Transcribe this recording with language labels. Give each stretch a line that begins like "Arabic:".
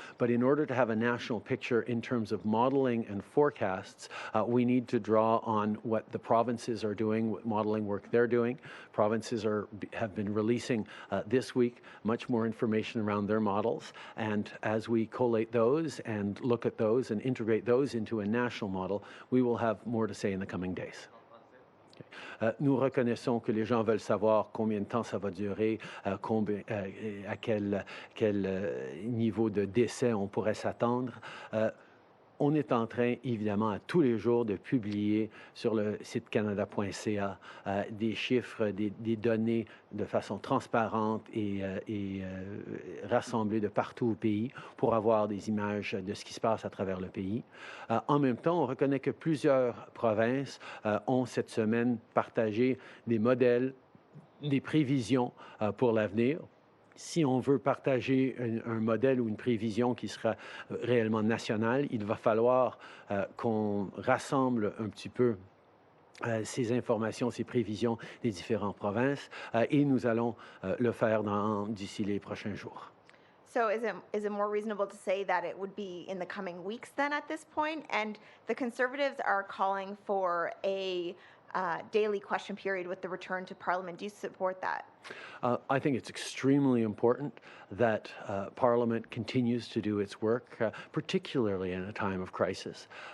English: But in order to have a national picture in terms of modeling and forecasts, we need to draw on what the provinces are doing, what modeling work they're doing. Provinces have been releasing this week much more information around their models, and as we collate those and look at those and integrate those into a national model, we will have more to say in the coming days.
French: Nous reconnaissons que les gens veulent savoir combien de temps ça va durer, à quel niveau de décès on pourrait s'attendre. On est en train, évidemment, à tous les jours de publier sur le site canada.ca des chiffres, des données de façon transparente et rassemblées de partout au pays pour avoir des images de ce qui se passe à travers le pays. En même temps, on reconnaît que plusieurs provinces ont cette semaine partagé des modèles, des prévisions pour l'avenir. Si on veut partager un modèle ou une prévision qui sera réellement nationale, il va falloir qu'on rassemble un petit peu ces informations, ces prévisions des différentes provinces, et nous allons le faire d'ici les prochains jours.
English: So is it more reasonable to say that it would be in the coming weeks then at this point? And the Conservatives are calling for a daily question period with the return to Parliament. Do you support that? I think it's extremely important that Parliament continues to do its work, particularly in a time of crisis.